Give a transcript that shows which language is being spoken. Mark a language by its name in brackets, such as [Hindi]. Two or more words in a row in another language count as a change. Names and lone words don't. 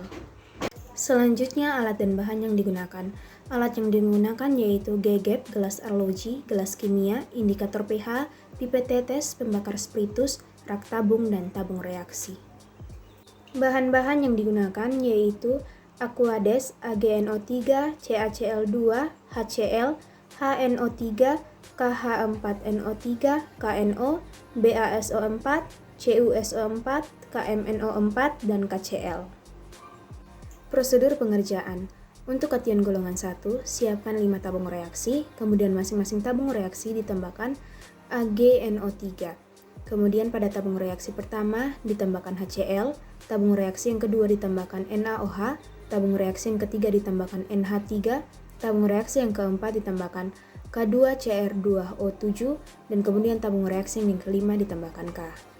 [Indonesian] Selanjutnya, alat dan bahan yang digunakan. Alat yang digunakan yaitu GGAP, gelas arloji, gelas kimia, indikator pH, pipet tetes, pembakar spiritus, rak tabung, dan tabung reaksi. Bahan-bahan yang digunakan yaitu Aquades, AgNO3, CaCl2, HCl, HNO3, KH4NO3, KNO, BaSO4, CuSO4, KMNO4, dan KCl. Prosedur pengerjaan. Untuk kation golongan 1, siapkan 5 tabung reaksi, kemudian masing-masing tabung reaksi ditambahkan AgNO3. Kemudian pada tabung reaksi pertama ditambahkan HCl, tabung reaksi yang kedua ditambahkan NaOH, tabung reaksi yang ketiga ditambahkan NH3, tabung reaksi yang keempat ditambahkan K2Cr2O7, dan kemudian tabung reaksi yang kelima ditambahkan K.